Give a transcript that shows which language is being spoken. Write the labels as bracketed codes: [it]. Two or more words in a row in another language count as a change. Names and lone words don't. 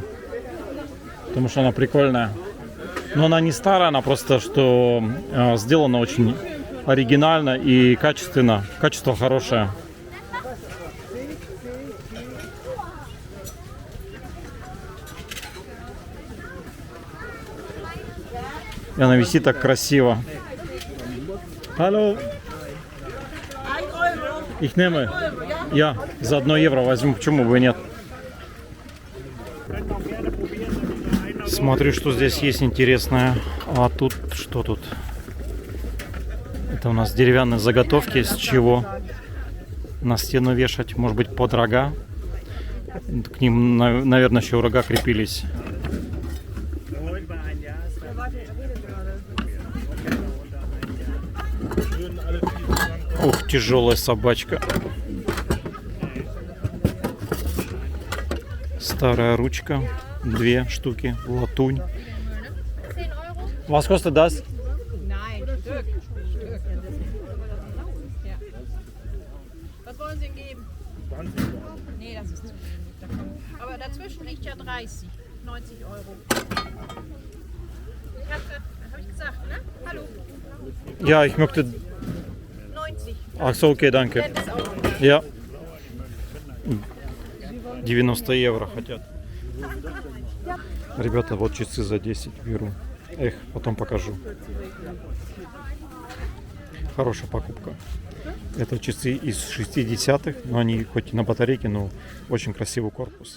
[ru] Потому что она прикольная. Но она не старая, она просто что сделана очень оригинально и качественно. Качество хорошее. И она висит так красиво. Алло. [de] Ich nehme. [ru] Я за 1 евро возьму, почему бы и нет. Смотрю, что здесь есть интересное. А тут что тут? Это у нас деревянные заготовки, с чего на стену вешать, может быть, под рога. К ним, наверное, еще рога крепились. Ух, тяжелая собачка. Старая ручка. 2 штуки. Латунь. [de] Was kostet das? Nein, Stück. Ja. Was wollen Sie denn geben? 20. Nee, das ist zu wenig. Aber dazwischen liegt ja 30, 90 Euro. Hab ich gesagt, ne? Hallo. Ja, ich möchte... 90. Ach so, okay, danke. Das auch wieder. [ru] Я 90 евро хотят. Ребята, вот часы за 10 беру. Эх, потом покажу. Хорошая покупка. Это часы из 60-х, но они хоть и на батарейке, но очень красивый корпус.